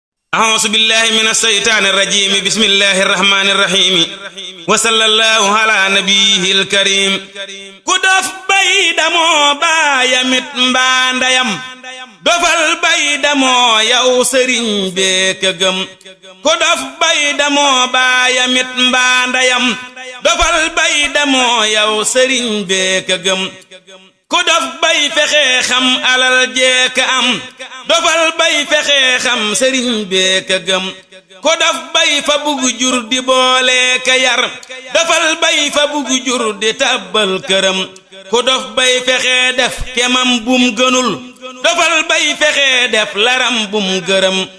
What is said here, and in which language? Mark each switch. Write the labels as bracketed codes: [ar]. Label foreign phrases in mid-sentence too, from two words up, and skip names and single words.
[ar] أعوذ بالله من الشيطان الرجيم بسم الله الرحمن الرحيم وصلى الله على نبيه الكريم [wo] ku dof bay damoo baayamit mbaa ndeyam dofal bay damoo yow sëriñ bee ka gëm ku dof bay damoo baayamit mbaa ndeyam dofal bay damoo yow sëriñ bee ka gëm ku dof bay fexe xam alal jee ka am dofal bay fexe xam sëriñ bee ka gëm ku dof bay fa bugg jur di boole ka yar dofal bay fa bugg jur di tàbbal këram ku dof bay fexe def kemam bum gënul dofal bay fexe def laram bum gërëm